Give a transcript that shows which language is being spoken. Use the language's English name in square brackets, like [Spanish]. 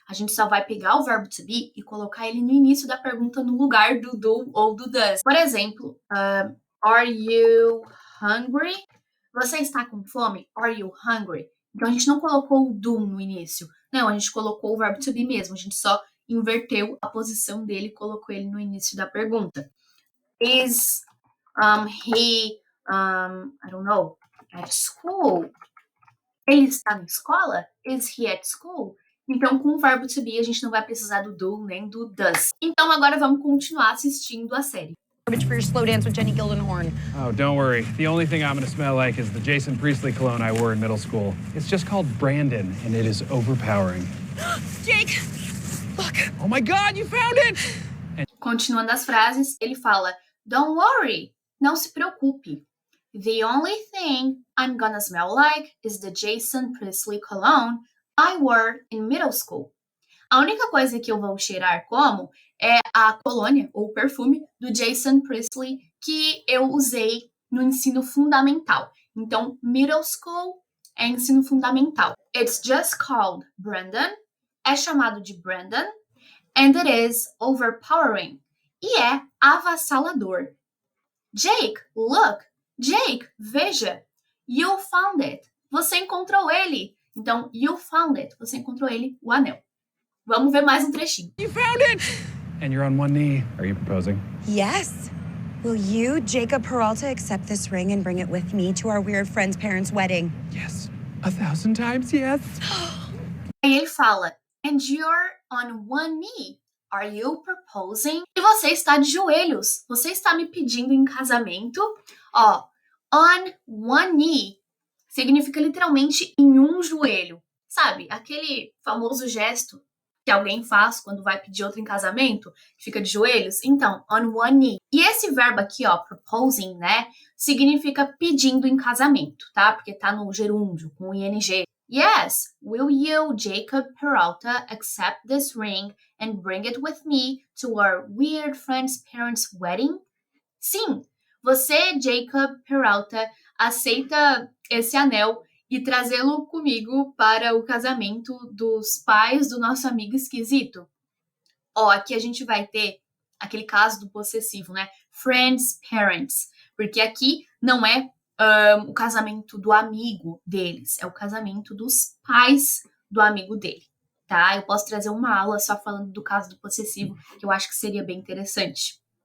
[Portuguese] A gente só vai pegar o verbo to be e colocar ele no início da pergunta no lugar do do ou do does. Por exemplo, [English] are you hungry? [Portuguese] Você está com fome? [English] Are you hungry? [Portuguese] Então a gente não colocou o do no início. Não, a gente colocou o verbo to be mesmo. A gente só inverteu a posição dele e colocou ele no início da pergunta. [English] Is he, I don't know, at school? [Portuguese] Ele está na escola? [English] Is he at school? [Portuguese] Então, com o verbo to be, a gente não vai precisar do do nem do does. Então, agora vamos continuar assistindo a série. [English] Garbage for your slow dance with Jenny Gildenhorn. Oh, don't worry. The only thing I'm gonna smell like is the Jason Priestley cologne I wore in middle school. It's just called Brandon, and it is overpowering. Jake, look. Oh my God, you found it! [Portuguese] Continuando as frases, ele fala, [English] don't worry, [Portuguese] não se preocupe. [English] The only thing I'm gonna smell like is the Jason Priestley cologne I wore in middle school. [Portuguese] A única coisa que eu vou cheirar como é a colônia ou perfume do Jason Priestley que eu usei no ensino fundamental. Então, middle school é ensino fundamental. [English] It's just called Brandon, [Portuguese] é chamado de Brandon, [English] and it is overpowering, [Portuguese] e é avassalador. [English] Jake, look! Jake, veja! You found it! [Portuguese] Você encontrou ele! Então, [English] you found it. [Portuguese] Você encontrou ele, o anel. Vamos ver mais um trechinho. [English] You found it! And you're on one knee. Are you proposing? Yes. Will you, Jacob Peralta, accept this ring and bring it with me to our weird friend's parents' wedding? Yes. 1,000 times yes. [Portuguese] Aí ele fala, [English] and you're on one knee. Are you proposing? [Portuguese] E você está de joelhos. Você está me pedindo em casamento? Ó, [English] on one knee [Portuguese] significa literalmente em um joelho. Sabe, aquele famoso gesto que alguém faz quando vai pedir outro em casamento, que fica de joelhos? Então, on one knee. E esse verbo aqui, ó, proposing, né, significa pedindo em casamento, tá? Porque tá no gerúndio, com o ing. [English] Yes, will you, Jacob Peralta, accept this ring and bring it with me to our weird friend's parents' wedding? [Portuguese] Sim, você, Jacob Peralta, aceita esse anel e trazê-lo comigo para o casamento dos pais do nosso amigo esquisito? Ó, aqui a gente vai ter aquele caso do possessivo, né? Friends, parents. Porque aqui não é o casamento do amigo deles, é o casamento dos pais do amigo dele, tá? Eu posso trazer uma aula só falando do caso do possessivo, que eu acho que seria bem interessante.